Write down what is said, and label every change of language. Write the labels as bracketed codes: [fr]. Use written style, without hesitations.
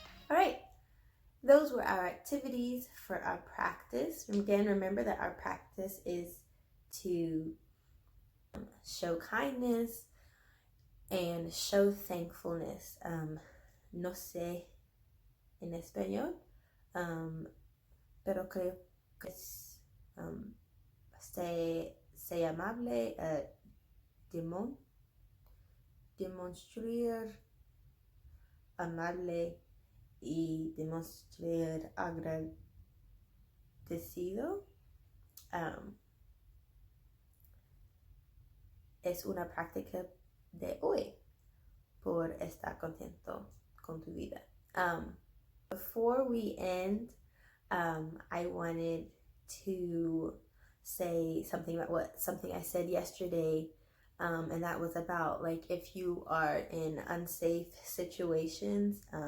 [en] All right. Those were our activities for our practice. Again, remember that our practice is to show kindness and show thankfulness. [es] No sé en español, pero creo que es sé amable, demonstrar amable y demostrar agradecido. Es una práctica de hoy por estar contento con tu vida. [en] Before we end, I wanted to say something about something I said yesterday, and that was about like if you are in unsafe situations,